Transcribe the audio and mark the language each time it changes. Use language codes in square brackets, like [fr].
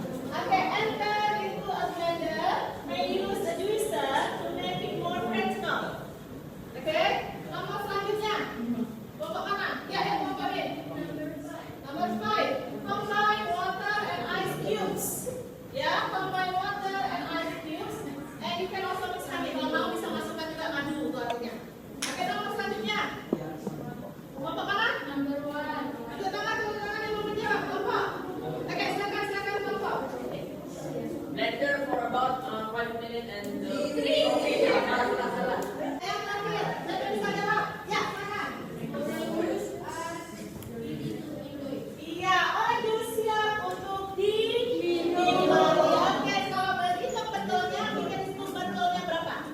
[en] Okay, enter into a blender. May use a juicer to make it more practical. [id] Okay, nomor selanjutnya. Kelompok mana? Ya, kelompok ini. [en] Number 5, combine water and ice cubes. Ya, combine water and ice cubes. And you can also mix honey. [id] Kalau mau bisa masukkan juga madu untuk aduknya. Oke, nomor selanjutnya. Kelompok mana? [en] Number 1. [id] Tepuk tangan yang mau menjawab. Kelompok. Oke, silakan kelompok. [en] Blender for about 5 minutes and [id] Yang terakhir, siapa yang bisa jawab? Ya, silakan. Iya, jus siap untuk diminum. Oke, kalau berhitung betulnya, bikin hitung betulnya berapa?